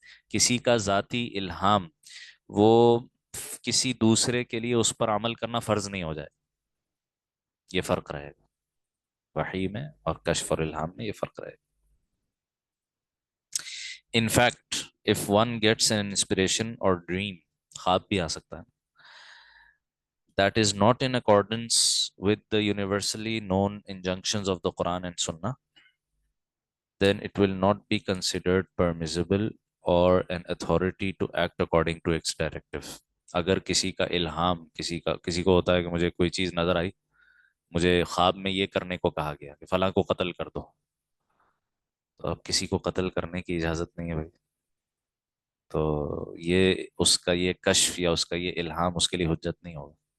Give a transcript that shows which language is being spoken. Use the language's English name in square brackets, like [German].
[Urdu] کسی کا ذاتی الہام وہ کسی دوسرے کے لیے اس پر عمل کرنا فرض نہیں ہو جائے، یہ فرق رہے گا وحی میں اور کشف اور الہام میں، یہ فرق رہے گا۔ [English] in fact if one gets an inspiration or dream, [Urdu] خواب بھی آ سکتا ہے, [English] that is not in accordance with the universally known injunctions of the Quran and Sunnah, then it will not be considered permissible or an authority to act according to its directive. [Urdu] اگر کسی کا الہام, کسی کو ہوتا ہے کہ مجھے کوئی چیز نظر آئی, مجھے خواب میں یہ کرنے کو کہا گیا کہ فلاں کو قتل کر دو, تو اب کسی کو قتل کرنے کی اجازت نہیں ہے بھائی. تو یہ اس کا یہ کشف یا اس کا یہ الہام اس کے لیے حجت نہیں ہوگا.